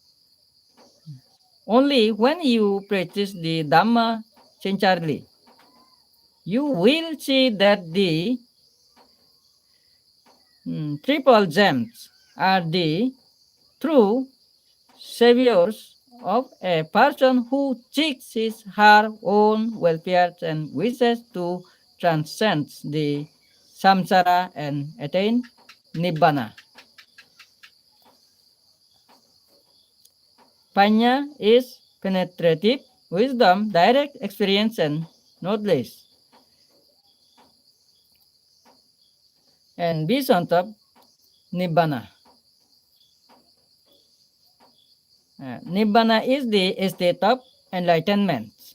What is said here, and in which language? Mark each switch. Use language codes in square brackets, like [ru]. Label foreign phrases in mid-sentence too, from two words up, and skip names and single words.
[en] Only when you practice the Dhamma sincerely, you will see that the triple gems are the true saviors of a person who seeks his her own welfare and wishes to transcend the samsara and attain nibbana. Panya is penetrative wisdom, direct experience, and knowledge, and beyond of nibbana. Nibbana is the state of enlightenment.